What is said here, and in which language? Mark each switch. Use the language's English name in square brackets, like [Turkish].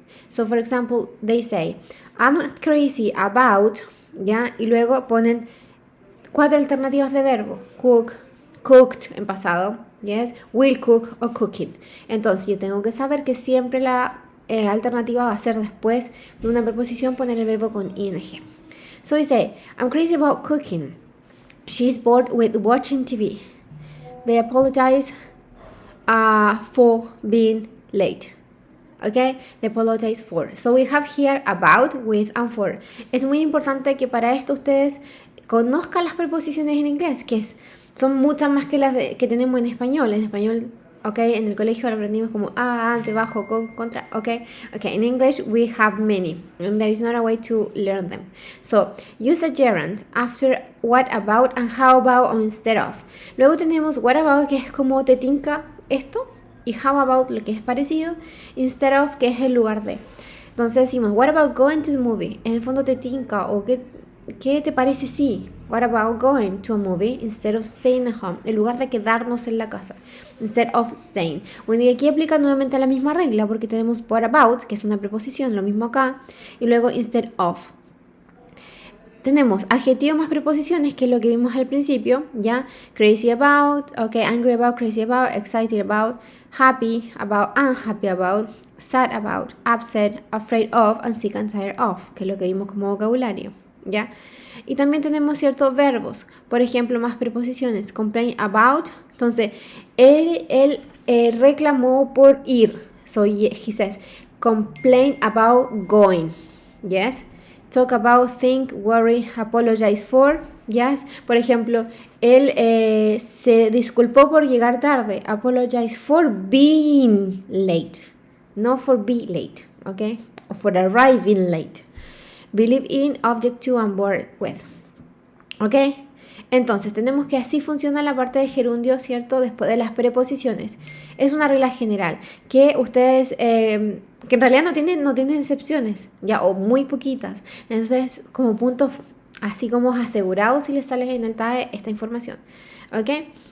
[English] So, for example, they say, I'm crazy about, ¿ya? [Spanish] Y luego ponen 4 alternativas de verbo. [English] Cook, cooked [Spanish] en pasado, [English] yes, will cook o cooking. [Spanish] Entonces, yo tengo que saber que siempre la alternativa va a ser después de una preposición poner el verbo con ing. [English] So, we say, I'm crazy about cooking. She's bored with watching TV. They apologize for being late. Okay, they apologize for. So we have here about, with, and for. [Spanish] Es muy importante que para esto ustedes conozcan las preposiciones en inglés, son muchas más que las que tenemos en español. En español, okay, en el colegio lo aprendimos como ante, bajo, con, contra, okay. [English] In English we have many, and there is not a way to learn them. So use a gerund after what about and how about or instead of. [Spanish] Luego tenemos what about, que es como te tinca esto. Y how about, lo que es parecido, instead of, que es el lugar de. Entonces decimos, [English] what about going to the movie? [Spanish] En el fondo te tinca, o ¿qué te parece si? [English] What about going to a movie instead of staying at home? [Spanish] En lugar de quedarnos en la casa. [English] Instead of staying. [Spanish] Bueno, y aquí aplica nuevamente la misma regla, porque tenemos what about, que es una preposición, lo mismo acá, y luego instead of. Tenemos adjetivo más preposiciones, que es lo que vimos al principio, ¿ya? [English] Crazy about, okay, angry about, crazy about, excited about, happy about, unhappy about, sad about, upset, afraid of, and sick and tired of, [Spanish] que es lo que vimos como vocabulario, [English] ¿ya? [Spanish] Y también tenemos ciertos verbos, por ejemplo, más preposiciones, complain about, entonces, él reclamó por ir, [English] so he says, complain about going, yes? Talk about, think, worry, apologize for, yes. [Spanish] Por ejemplo, él se disculpó por llegar tarde. [English] Apologize for being late, no for be late, okay? Or for arriving late. Believe in, object to, and word with, okay? [Spanish] Entonces, tenemos que así funciona la parte de gerundio, ¿cierto? Después de las preposiciones. Es una regla general que ustedes, que en realidad no tienen excepciones, ya, o muy poquitas. Entonces, como puntos así como asegurados si les sale en el TAE esta información, ¿ok?